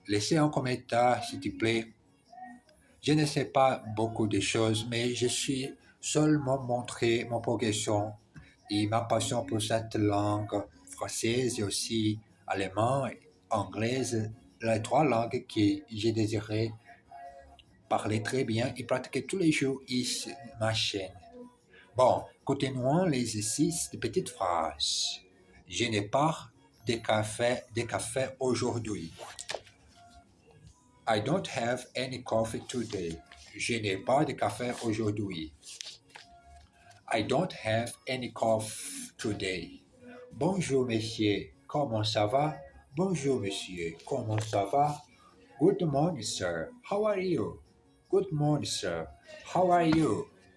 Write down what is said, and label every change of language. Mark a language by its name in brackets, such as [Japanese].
[French] Laissez un commentaire, s'il te plaît. Je ne sais pas beaucoup de choses, mais je suis seulement montré mon progression et ma passion pour cette langue française et aussi allemand, anglaise, les trois langues que j'ai désiré parler très bien et pratiquer tous les jours ici ma chaîne. Bon, continuons l'exercice de petites phrases. Je n'ai pas de café aujourd'hui. [English] I don't have any coffee today. [French] Je n'ai pas de café aujourd'hui. [English] I don't have any coffee today. [French] Bonjour monsieur, comment ça va? Bonjour monsieur, comment ça va? [English] Good morning sir, how are you? Good morning sir, how are you?